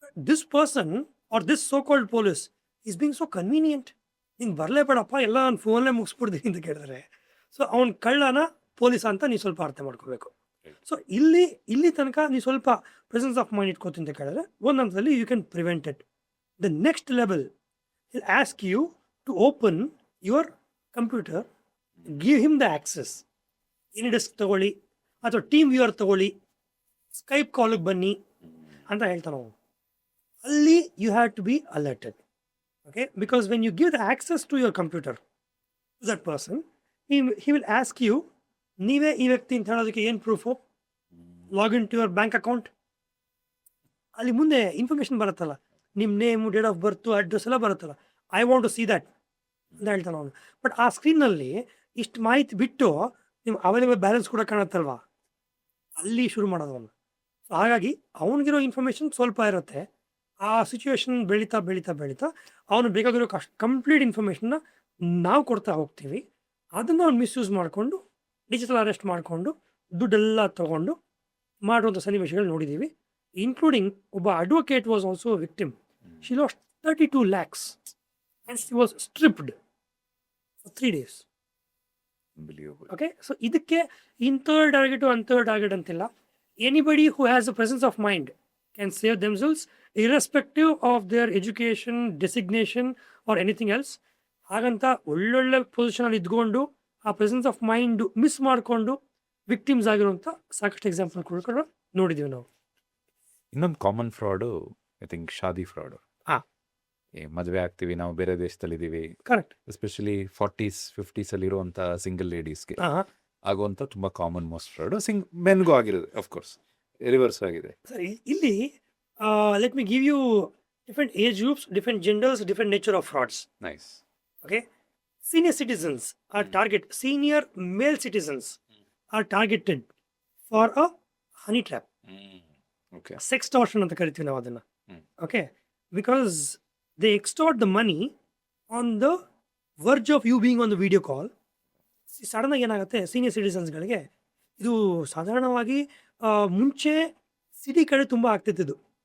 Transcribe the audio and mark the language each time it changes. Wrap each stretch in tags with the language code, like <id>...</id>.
<en>This person are this so called police is being so convenient.</en> <kn>ಹಿಂಗೆ ಬರಲೇಬೇಡಪ್ಪ, ಎಲ್ಲ ನಾನು ಫೋನಲ್ಲೇ ಮುಗಿಸ್ಬಿಡ್ತೀನಿ ಅಂತ ಕೇಳಿದ್ರೆ, ಸೊ ಅವ್ನ ಕಳ್ಳನ ಪೊಲೀಸ್ ಅಂತ ನೀವು ಸ್ವಲ್ಪ ಅರ್ಥ ಮಾಡ್ಕೋಬೇಕು. ಸೊ ಇಲ್ಲಿ ತನಕ ನೀವು ಸ್ವಲ್ಪ ಪ್ರೆಸೆನ್ಸ್ ಆಫ್ ಮೈಂಡ್ ಇಟ್ಕೋತೀನಿ ಅಂತ ಕೇಳಿದ್ರೆ, ಒಂದು ಹಂತದಲ್ಲಿ</kn> <en>You can prevent it. The next level, he'll ask you to open your computer, give him the access.</en> <kn>Any desk ತಗೊಳ್ಳಿ ಅಥವಾ ಟೀಮ್ ವ್ಯೂವರ್ ತಗೊಳ್ಳಿ, ಸ್ಕೈಪ್ ಕಾಲಿಗೆ ಬನ್ನಿ ಅಂತ ಹೇಳ್ತಾನೆ ಅವನು.</kn> <en>ಅಲ್ಲಿ you have to be alerted. Okay, because when you give the access to your computer to that person, he will ask you,</en> <kn>ನೀವೇ ಈ ವ್ಯಕ್ತಿ ಅಂತ ಹೇಳೋದಕ್ಕೆ ಏನು proof,</kn> <en>Login to your bank account.</en> <kn>ಅಲ್ಲಿ ಮುಂದೆ ಇನ್ಫಾರ್ಮೇಷನ್ ಬರುತ್ತಲ್ಲ, ನಿಮ್ಮ name, date of birth, address ಎಲ್ಲ ಬರುತ್ತಲ್ಲ,</kn> <en>I want to see that</en> <kn>ಅಂತ ಹೇಳ್ತಾನೆ ಅವನು. ಬಟ್ ಆ ಸ್ಕ್ರೀನಲ್ಲಿ ಇಷ್ಟು ಮಾಹಿತಿ ಬಿಟ್ಟು ನಿಮ್ಮ ಅವೈಲೇಬಲ್ ಬ್ಯಾಲೆನ್ಸ್ ಕೂಡ ಕಾಣುತ್ತಲ್ವಾ, ಅಲ್ಲಿ ಶುರು ಮಾಡೋದು ಅವನು. ಸೊ ಹಾಗಾಗಿ ಅವನಿಗಿರೋ ಇನ್ಫಾರ್ಮೇಷನ್ ಸ್ವಲ್ಪ ಇರುತ್ತೆ. ಆ ಸಿಚುವೇಶನ್ ಬೆಳೀತಾ ಬೆಳೀತಾ ಬೆಳೀತಾ ಅವನು ಬೇಕಾಗಿರೋ ಕಂಪ್ಲೀಟ್ ಇನ್ಫಾರ್ಮೇಷನ್ನ ನಾವು ಕೊಡ್ತಾ ಹೋಗ್ತೀವಿ. ಅದನ್ನು ಅವ್ನು ಮಿಸ್ಯೂಸ್ ಮಾಡಿಕೊಂಡು ಡಿಜಿಟಲ್ ಅರೆಸ್ಟ್ ಮಾಡಿಕೊಂಡು ದುಡ್ಡೆಲ್ಲ ತಗೊಂಡು ಮಾಡುವಂಥ ಸನ್ನಿವೇಶಗಳು ನೋಡಿದ್ದೀವಿ.</kn> <en>Including ಒಬ್ಬ advocate was also victim. She lost 32 lakhs and she was stripped for 3 days. Unbelievable.</en> <kn>Okay, so ಇದಕ್ಕೆ ಇಂಥರ್ಡ್ ಟಾರ್ಗೆಟು ಅಂಥರ್ಡ್ ಟಾರ್ಗೆಟ್ ಅಂತಿಲ್ಲ.</kn> <en>Anybody who has a presence of mind can save themselves irrespective of their education, designation or anything else.</en> <kn>ಹಾಗಂತ ಒಳ್ಳೊಳ್ಳೆ ಪೊಸಿಷನಲ್ಲಿ ಇದ್ಕೊಂಡು ಆ presence of mind miss ಮಾಡಿಕೊಂಡು victims ಆಗಿರುವಂಥ ಸಾಕಷ್ಟು example ಕೂಡ ನೋಡಿದ್ದೀವಿ ನಾವು. ಇನ್ನೊಂದು common fraud</kn> <en>I think</en> <kn>Shaadi fraud. ಹಾ. ಮದುವೆ ಆಗ್ತೀವಿ, ನಾವು ಬೇರೆ ದೇಶದಲ್ಲಿದ್ದೀವಿ,</kn> <en>Correct.</en> <kn>ಎಸ್ಪೆಷಲಿ 40s 50s ಅಲ್ಲಿರುವಂಥ ಸಿಂಗಲ್ ಲೇಡೀಸ್ಗೆ ಆಗುವಂಥ ತುಂಬ ಕಾಮನ್ ಮೋಸ್ಟ್ ಫ್ರಾಡು. ಮೆನ್ಗೂ ಆಗಿರೋದು, ಅಫ್ಕೋರ್ಸ್ ರಿವರ್ಸ್ ಆಗಿದೆ. ಸರಿ, ಇಲ್ಲಿ</kn> <en>Let me give you different age groups, different genders, different nature of frauds. Nice. Okay, senior citizens are senior male citizens are targeted for a honey trap, okay. sextortion</en> <kn>ಅಂತ ಕರಿತೀವಿ ನಾವು ಅದನ್ನ.</kn> <en>Okay, because they extort the money on the verge of you being on the video call.</en> <kn>Sudden ಆಗಿ ಏನಾಗುತ್ತೆ, senior ಸಿಟಿಸನ್ಸ್ಗಳಿಗೆ ಇದು ಸಾಧಾರಣವಾಗಿ ಮುಂಚೆ city ಕಡೆ ತುಂಬ ಆಗ್ತಿತ್ತು.</kn>